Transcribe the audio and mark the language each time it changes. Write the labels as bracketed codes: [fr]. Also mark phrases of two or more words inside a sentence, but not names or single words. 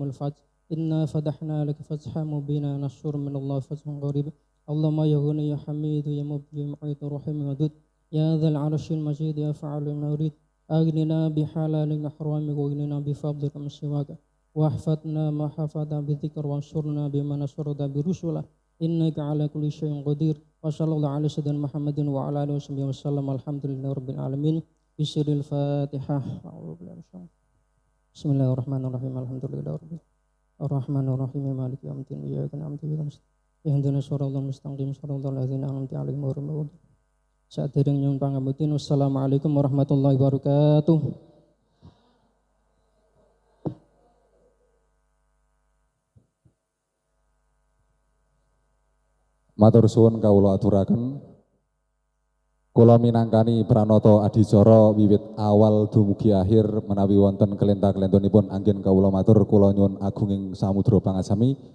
[ar] الفتح إنا فتحنا لك فتحا مبينا نصر من الله فتح قريب اللهم يا غني يا حميد يا مبدي معيط رحيم ودود يا ذا العرش المجيد يا فعل ما يريد أغننا بحلال حرامك واغننا بفضلك من سواك واحفظنا ما حفظ بذكر وانصرنا بما نصرت برسله إنك على كل شيء قدير وصلى الله على سيدنا محمد وعلى آله وصحبه وسلم الحمد لله رب العالمين بسر الفاتحة بسم الله الرحمن الرحيم الحمد لله رب الرحمن الرحيم مالك يوم الدين إياك نعبد وإياك نستعين اهدنا الصراط المستقيم صراط الذين أنعمت عليهم غير المغضوب [jv] Sadereng nyuwun pangapunten. [ar] والسلام عليكم ورحمة الله وبركاته. [jv] Matur suwun kawula aturaken. Kula minangkani pranata adicara wiwit awal dumugi akhir menawi wonten kelenta-kelentunipun anggen kawula matur kula nyuwun agunging samudra pangasami.